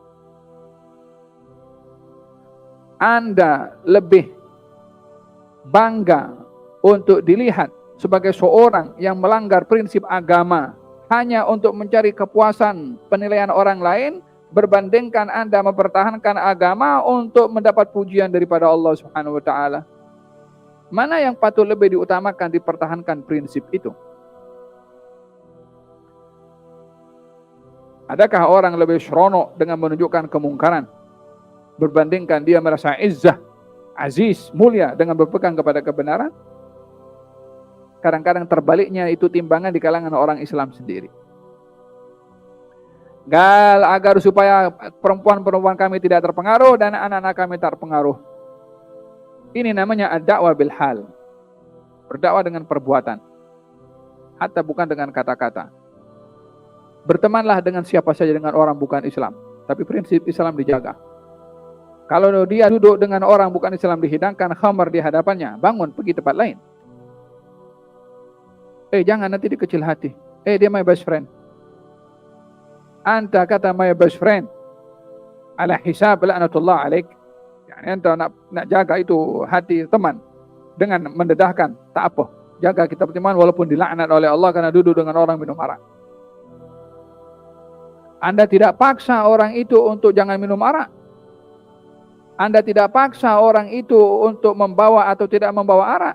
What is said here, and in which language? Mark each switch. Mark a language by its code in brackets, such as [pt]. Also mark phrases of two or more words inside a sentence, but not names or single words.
[ms] Anda lebih bangga untuk dilihat sebagai seorang yang melanggar prinsip agama hanya untuk mencari kepuasan penilaian orang lain, berbandingkan Anda mempertahankan agama untuk mendapat pujian daripada Allah [ar] سبحانه وتعالى. [ms] Mana yang patut lebih diutamakan, dipertahankan prinsip itu? Adakah orang lebih seronok dengan menunjukkan kemungkaran berbandingkan dia merasa izzah, aziz, mulia dengan berpegang kepada kebenaran? Kadang-kadang terbaliknya itu timbangan di kalangan orang Islam sendiri. Agar supaya perempuan-perempuan kami tidak terpengaruh dan anak-anak kami terpengaruh. Ini namanya [ar] الدعوة بالحال. [ms] Berdakwah dengan perbuatan. Hatta bukan dengan kata-kata. Bertemanlah dengan siapa saja dengan orang bukan Islam, tapi prinsip Islam dijaga. Kalau dia duduk dengan orang bukan Islam, dihidangkan khamar di hadapannya, bangun pergi tempat lain. Jangan nanti dikecil hati. Dia [en] my best friend. [ms] Anta kata [en] my best friend. [ar] على حساب لعنة الله عليك. [ms] Yani anta nak jaga itu hati teman dengan mendedahkan, tak apa. Jaga kita teman walaupun dilaknat oleh Allah karena duduk dengan orang minum arak. Anda tidak paksa orang itu untuk jangan minum arak. Anda tidak paksa orang itu untuk membawa atau tidak membawa arak.